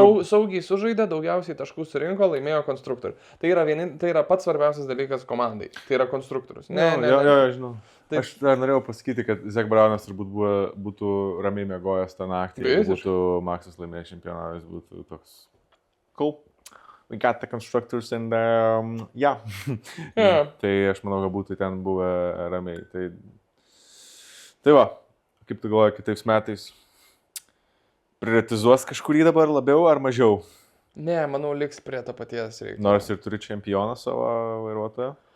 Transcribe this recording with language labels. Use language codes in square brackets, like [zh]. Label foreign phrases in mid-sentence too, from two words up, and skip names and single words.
[lt] saugiai sužaidė, daugiausiai taškų surinko, laimėjo konstruktorių. Tai yra pats svarbiausias dalykas komandai. Tai yra konstruktorius. Jo, žinau. Taip. Aš dar norėjau pasakyti, kad Zach Brownas turbūt būtų ramiai miegojęs tą naktį. Jeigu būtų Maxas laimėjęs čempioną, jis būtų toks cool. [en] We got the constructors and yeah. [lt] Tai aš manau, kad būtų ten buvę ramiai. Tai va, kaip tu galvoji, kitais metais prioritizuos kažkurį dabar labiau ar mažiau? Ne, manau, liks prie to paties reikia. Nors ir turi čempioną savo vairuotoją?